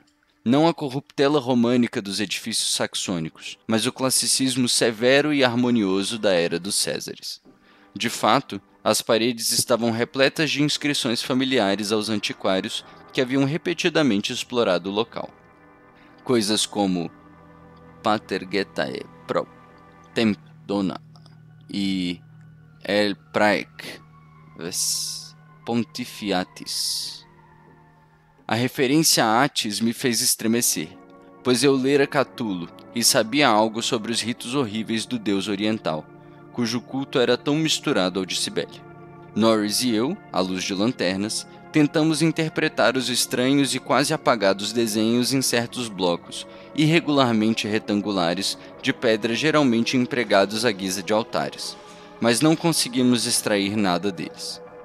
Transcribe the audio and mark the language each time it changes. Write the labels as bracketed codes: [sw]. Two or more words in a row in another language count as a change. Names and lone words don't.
[pt] Não a corruptela românica dos edifícios saxônicos, mas o classicismo severo e harmonioso da era dos Césares. De fato, as paredes estavam repletas de inscrições familiares aos antiquários que haviam repetidamente explorado o local. Coisas como [la] Pater Getae Pro Temp Dona [pt] e [la] El Praec Ves Pontifiatis. [pt] A referência a Atis me fez estremecer, pois eu lera Catulo e sabia algo sobre os ritos horríveis do deus oriental, cujo culto era tão misturado ao de Cibele. Norris e eu, à luz de lanternas, tentamos interpretar os estranhos e quase apagados desenhos em certos blocos, irregularmente retangulares, de pedra geralmente empregados à guisa de altares, mas não conseguimos extrair nada deles.